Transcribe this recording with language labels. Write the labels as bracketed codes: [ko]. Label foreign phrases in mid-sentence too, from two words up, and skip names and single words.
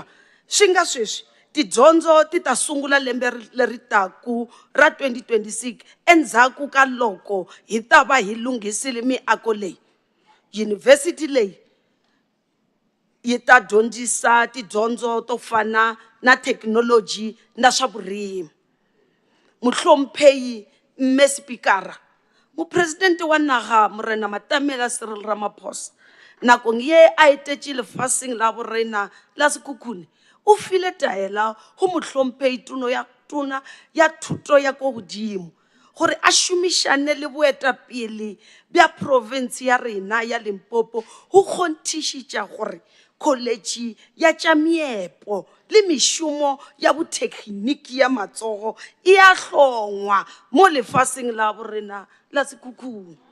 [ts] Swi nga sweswi tidyondzo ti ta sungula lembe leri taku ra 2026 endzhaku ka loko hi ta va hi lunghisile miako leyi. Yunivhesiti leyi yi ta dyondzisa tidyondzo to fana na thekinoloji na swa vurimi. [nso] Muhlomphei Mme Spikara, Mupresidente wa naga Morena Matamela Cyril Ramaphosa, nakong ye a etetše lefaseng la borena la Sekhukhune, o file taela go mohlomphei tona ya thuto ya ko godimo gore a šomišane le boetapele bja province ya rena ya Limpopo go kgonthišitša gore college ya tša meepo le mešomo ya botekniki ya matsogo e a hlongwa mo lefaseng la borena la Sekhukhune.